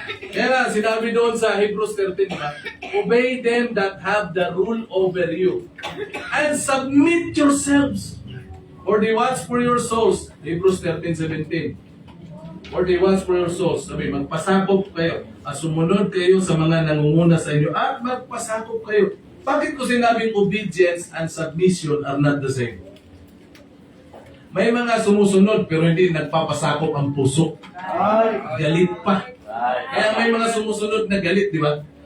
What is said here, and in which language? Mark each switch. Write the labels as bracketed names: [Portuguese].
[Filipino] Kaya nga, sinabi doon sa [English] Hebrews 13, obey them that have the rule over you. And submit yourselves. For they watch for your souls. Hebrews 13:17. For they watch for your souls. [Filipino] Sabi, magpasakop kayo. At sumunod kayo sa mga nangunguna sa inyo. At magpasakop kayo. Bakit ko sinabing [English] obedience and submission are not the same? [Filipino] May mga sumusunod pero hindi nagpapasakop ang puso. [English] Right. [Filipino] Galit pa. Kaya may mga sumusunod na galit, di ba?